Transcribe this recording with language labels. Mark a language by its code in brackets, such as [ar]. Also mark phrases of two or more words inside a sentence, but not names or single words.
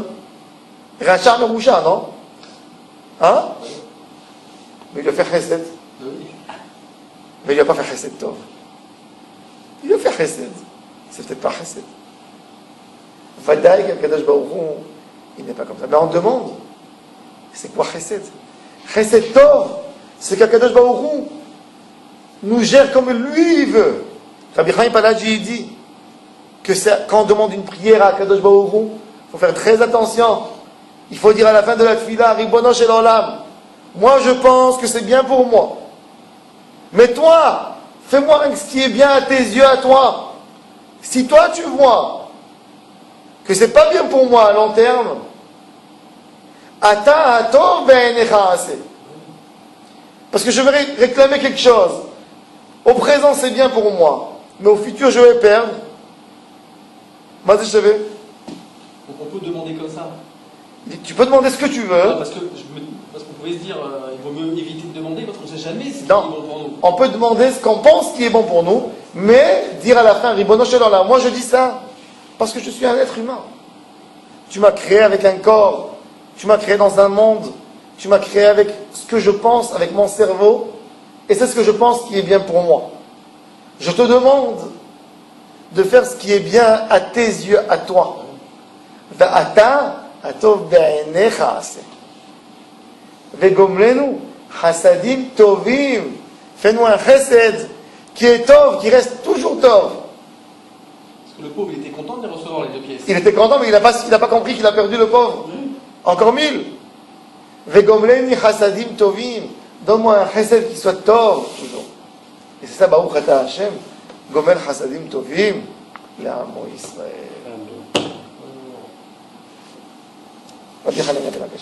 [fr] Rachar Merusha, non? Hein? Mais il a fait chesed. Mais il n'a pas fait [he] חסד טוב. [fr] Il a fait chesed. C'est peut-être pas chesed. Vadaï, qu' [he] הקדוש ברוך הוא, [fr] il n'est pas comme ça. Mais on demande, c'est quoi chesed? [he] חסד טוב, [fr] c'est qu' [he] הקדוש ברוך הוא [fr] nous gère comme lui il veut. Rabbi Chaim Palaji dit que quand on demande une prière à [he] הקדוש ברוך הוא, [fr] il faut faire très attention. Il faut dire à la fin de la tefila, [he] רבונו של עולם, [fr] moi je pense que c'est bien pour moi. Mais toi, fais-moi ce qui est bien à tes yeux, à toi. Si toi tu vois que c'est pas bien pour moi à long terme, [he] אתה הטוב בעיניך עשה. [fr] Parce que je vais réclamer quelque chose. Au présent c'est bien pour moi, mais au futur je vais perdre. Vas-y, je savais. Donc on peut demander comme ça. Tu peux demander ce que tu veux. Parce qu'on pouvait se dire, il vaut mieux éviter de demander parce qu'on ne sait jamais ce qui est Non. bon pour nous. On peut demander ce qu'on pense qui est bon pour nous, mais dire à la fin, [he] רבונו של עולם, [fr] moi je dis ça, parce que je suis un être humain. Tu m'as créé avec un corps, tu m'as créé dans un monde, tu m'as créé avec ce que je pense, avec mon cerveau, et c'est ce que je pense qui est bien pour moi. Je te demande de faire ce qui est bien à tes yeux, à toi. [he] ואתה הטוב בעיניך עשה. וגמלנו חסדים טובים. [fr] Fais-nous un chesed qui est tov, qui reste toujours tov. Parce que le pauvre, il était content de les recevoir les 2 pièces. Il était content, mais il n'a pas compris qu'il a perdu le pauvre. Encore 1000. [he] וגמלני חסדים טובים. [fr] Donne-moi un chesed qui soit tov, toujours. Et c'est ça, [he] ברוך אתה ה' גומל חסדים טובים. לעמו ישראל. Amen. [fr] Rabbi Hanan,